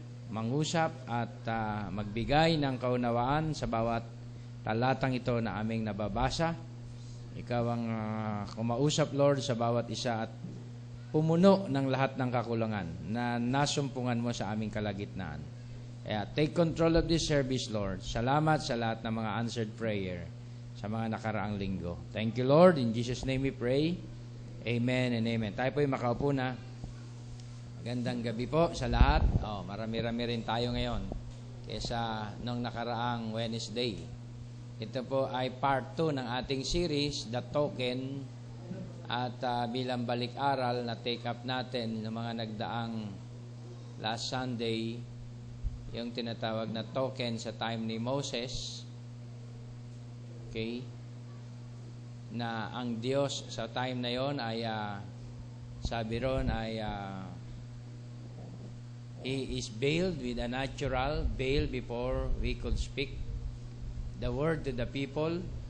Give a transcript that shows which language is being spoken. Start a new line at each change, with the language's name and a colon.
Filipino: mangusap at magbigay ng kaunawaan sa bawat talatang ito na aming nababasa. Ikaw ang kumausap, Lord, sa bawat isa at pumuno ng lahat ng kakulangan na nasumpungan mo sa aming kalagitnaan.
English: Kaya take control of this service, Lord.
Filipino: Salamat sa lahat ng mga
English: answered prayer
Filipino: sa mga nakaraang linggo.
English: Thank you, Lord. In Jesus' name we pray. Amen and amen.
Filipino: Tayo po'y makaupo na. Magandang gabi po sa lahat. Marami-rami rin tayo ngayon kesa nung nakaraang Wednesday. Ito po ay part 2 ng ating series, The Token, at bilang balik-aral na
English: take up
Filipino: natin ng mga nagdaang
English: last Sunday,
Filipino: yung tinatawag na token sa time ni Moses.
English: Okay?
Filipino: Na ang Diyos sa time na yon ay sabi ron ay
English: He is veiled with a natural veil before we could speak the word to the people.